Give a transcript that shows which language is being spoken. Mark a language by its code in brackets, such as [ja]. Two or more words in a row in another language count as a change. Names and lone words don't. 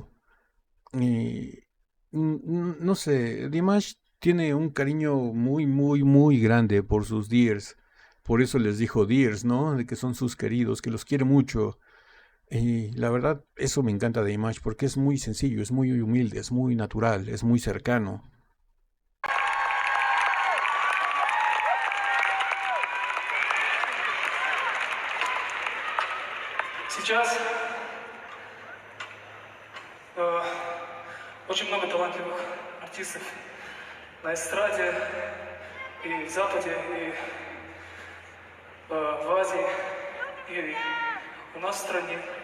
[es] Y no sé, Dimash tiene un cariño muy, muy, muy grande por sus Dears. Por eso les dijo Dears, ¿no? De que son sus queridos, que los quiere mucho. Y la verdad, eso me encanta de Image porque es muy sencillo, es muy humilde, es muy natural, es muy cercano. [ru] Сейчас очень много талантливых артистов на эстраде и в Западе, и в Азии, и у нас в стране.